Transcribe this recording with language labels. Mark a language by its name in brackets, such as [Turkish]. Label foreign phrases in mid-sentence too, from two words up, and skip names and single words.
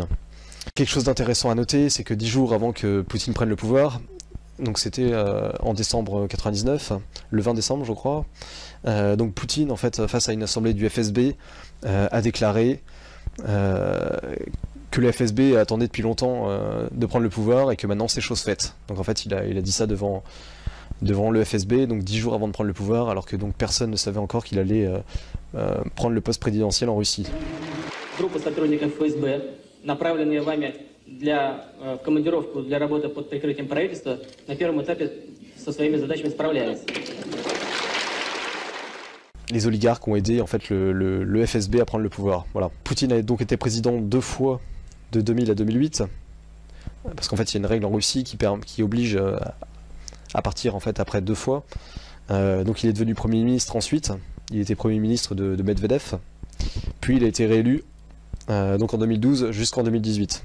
[French] Quelque chose d'intéressant à noter, c'est que 10 jours avant que Poutine prenne le pouvoir, donc c'était en décembre 99, le 20 décembre je crois, donc Poutine en fait face à une assemblée du FSB a déclaré que le FSB attendait depuis longtemps de prendre le pouvoir et que maintenant c'est chose faite. Donc en fait il a dit ça devant le FSB, donc 10 jours avant de prendre le pouvoir, alors que donc personne ne savait encore qu'il allait prendre le poste présidentiel en Russie. [Russian] Для командировку для работы под прикрытием правительства на первом этапе со своими задачами справляется. [French] Les oligarques ont aidé en fait le FSB à prendre le pouvoir. Voilà. Poutine a donc été président 2 fois de 2000 à 2008, parce qu'en fait il y a une règle en Russie qui oblige à partir en fait après 2 fois. Donc il est devenu Premier ministre ensuite. Il était Premier ministre de Medvedev, puis il a été réélu donc en 2012 jusqu'en 2018.